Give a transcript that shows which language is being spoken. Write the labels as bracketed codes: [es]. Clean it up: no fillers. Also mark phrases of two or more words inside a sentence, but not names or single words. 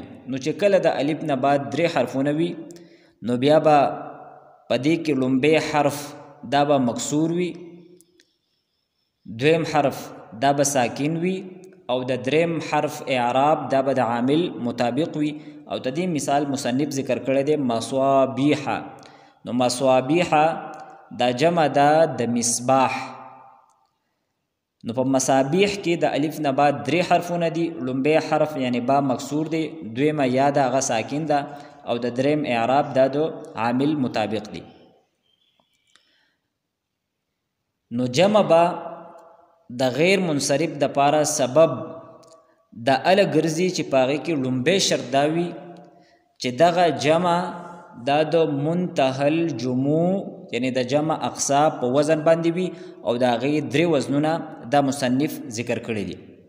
[ps] نو چې کله د الف نه بعد درې حرفونه وي، نو بیا به په دې کې لومبی حرف دا به مکسور وي، دویم حرف دا به ساکن وي او د دریم حرف اعراب دا به د عامل مطابق وي. او د دې مثال مصنف ذکر کړی دی مصابیح. نو مصابیح دا جمع دا د مصباح. نو په مصابیح کې د الف نه بعد درې حرفونه دي. لومبی حرف یعنی با مکسور دی، دویمه یا دا هغه ساکن ده او د دریم اعراب دا د عامل مطابق دی. نو جمع با د غیر منصرف د پاره سبب د ال ګرځي چې پاغه کې لومبه شرط دا وي چې دغه جمع دا د [ar] منتهى الجموع [ps] یعنی د جمع اقصا په وزن باندې وي او دا غیر درې وزنونه دا مصنف ذکر کړی دي.